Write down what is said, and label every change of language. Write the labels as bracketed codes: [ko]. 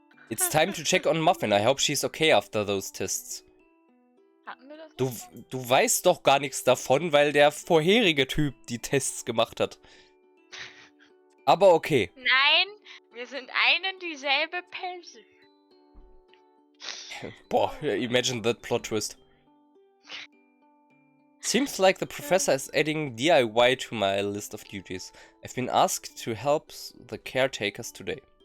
[en] It's time to check on Muffin. I hope she's okay after those tests. [de] Hatten wir das? Du weißt doch gar nichts davon, weil der vorherige Typ die Tests gemacht hat. Aber okay. Nein, wir sind ein und dieselbe Person. [en] Boah, imagine that plot twist. Seems like the professor is adding DIY to my list of duties. I've been asked to help the caretakers today.